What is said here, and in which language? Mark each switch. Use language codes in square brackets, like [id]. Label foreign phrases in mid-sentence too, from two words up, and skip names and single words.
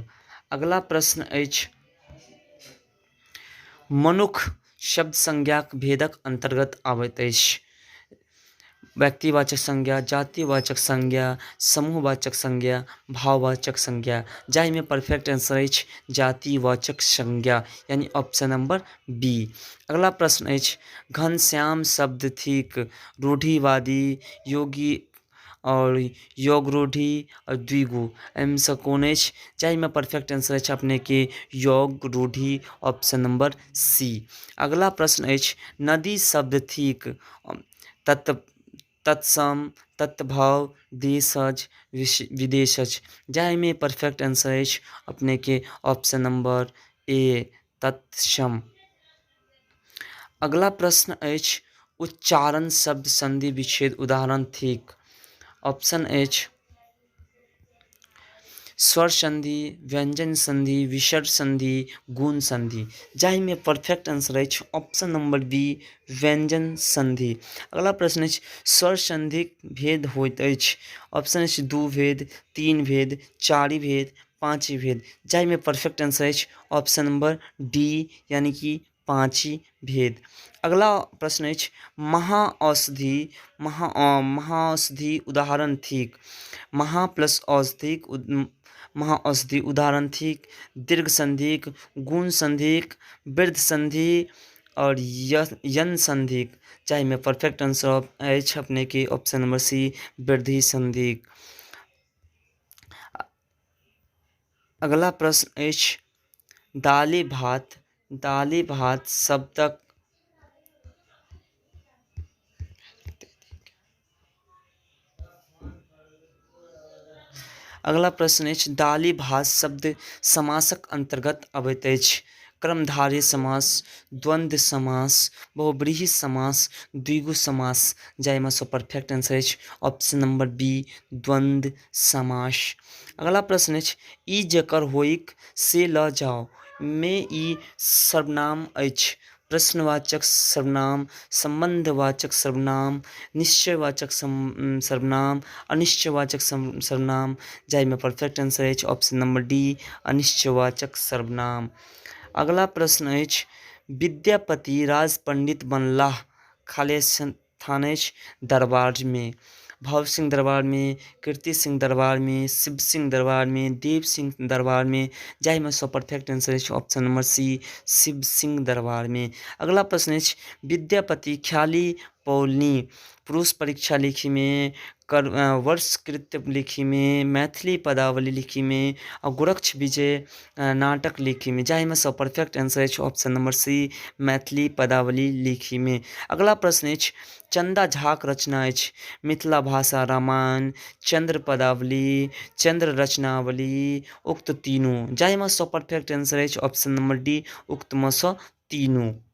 [mai] अगला प्रश्न अछि मनुख शब्द संज्ञाक भेदक अंतर्गत आबैत अछि, व्यक्तिवाचक संज्ञा, जातिवाचक संज्ञा, समूहवाचक संज्ञा, भाववाचक संज्ञा। जाहिमे [en] perfect answer [mai] अछि जातिवाचक संज्ञा, यानी [en] option number B. [mai] अगला प्रश्न अछि घनश्याम शब्द थिक रूढ़िवादी, योगी और योग रूढ़ि और द्विगु। एहिमे से कौन अछि? जाहिमे [en] perfect answer [mai] अछि अपने के योग रूढ़ि, [en] option number C. [mai] अगला प्रश्न अछि नदी शब्द थिक तत्सम, तत्भाव, देशज, विदेशज। जाहिमे [en] perfect answer [mai] अछि अपने के [en] option number A [mai] तत्सम। अगला प्रश्न अछि उच्चारण शब्द संधि विच्छेद उदाहरण थिक, ऑप्शन अछि स्वर संधि, व्यंजन संधि, विसर्ग संधि, गुण संधि। जाहिमे [en] perfect answer [mai] अछि [en] option number B [mai] व्यंजन संधि। अगला प्रश्न अछि स्वर संधिक भेद होइत अछि, ऑप्शन अछि 2 भेद, 3 भेद, 4 भेद, 5 भेद। जाहिमे [en] perfect answer [mai] अछि [en] option number D [mai] यानी कि 5 भेद। अगला प्रश्न अछि महाऔषधि उदाहरण थिक, महा प्लस औषधिक महाऔषधि उदाहरण थिक दीर्घ संधिक, गुण संधिक, वृद्ध संधि और यन संधिक। जाहिमे [en] perfect answer [mai] अछि अपने के [en] option number C [mai] वृद्धि संधिक। अगला प्रश्न अछि दाली भात शब्दक अगला प्रश्न अछि दाली भात शब्द समासक अंतर्गत अबैत अछि। कर्मधारय समास, द्वंद्व समास, बहुब्रीहि समास, द्विगु समास। जाहिमे सँ [en] perfect answer [mai] अछि [en] option number B [mai] द्वंद्व समास। अगला प्रश्न अछि ई जकर होइक से ल जाओ में ई सर्वनाम अछि। प्रश्नवाचक सर्वनाम, संबंधवाचक सर्वनाम, निश्चयवाचक सर्वनाम, अनिश्चयवाचक सर्वनाम। जाहिमे [en] perfect answer [mai] अछि [en] option number D [mai] अनिश्चयवाचक सर्वनाम। अगला प्रश्न अछि विद्यापति राज पंडित बनलाह खाली स्थान अछि दरबार में। भव सिंह दरबार में, कीर्ति सिंह दरबार में, शिव सिंह दरबार में, देव सिंह दरबार में। जाहिमे सँ [en] perfect answer [mai] अछि [en] option number C [mai] शिव सिंह दरबार में। अगला प्रश्न अछि विद्यापति ख्याली पौलनी पुरुष परीक्षा लिखी में, वर्षकृत्य लिखी में, मैथिली पदावली लिखी में और गोरक्ष विजय नाटक लिखी में। जाहिमे सँ [en] perfect answer [mai] अछि [en] option number C [mai] मैथिली पदावली लिखी में। अगला प्रश्न अछि चंदा झाक रचना अछि मिथिला भाषा रामायण, चंद्र पदावली, चंद्र रचनावली, उक्त तीनू। जाहिमे सँ [en] perfect answer [mai] अछि [en] option number D [mai] उक्त में सँ तीनू।